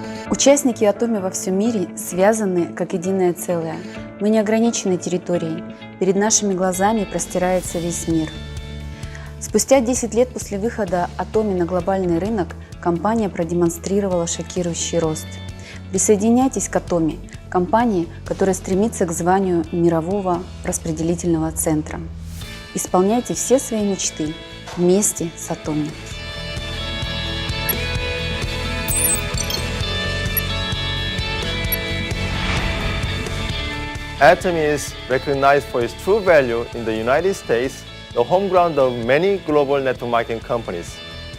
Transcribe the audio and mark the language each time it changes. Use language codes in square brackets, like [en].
[ru] Участники Atomy во всем мире связаны как единое целое. Мы не ограничены территорией. Перед нашими глазами простирается весь мир. Спустя 10 лет после выхода Atomy на глобальный рынок компания продемонстрировала шокирующий рост. Присоединяйтесь к Atomy, компании, которая стремится к званию мирового распределительного центра. Исполняйте все свои мечты вместе с Atomy. [en] Atomy is recognized for its true value in the United States, the home ground of many global network marketing companies.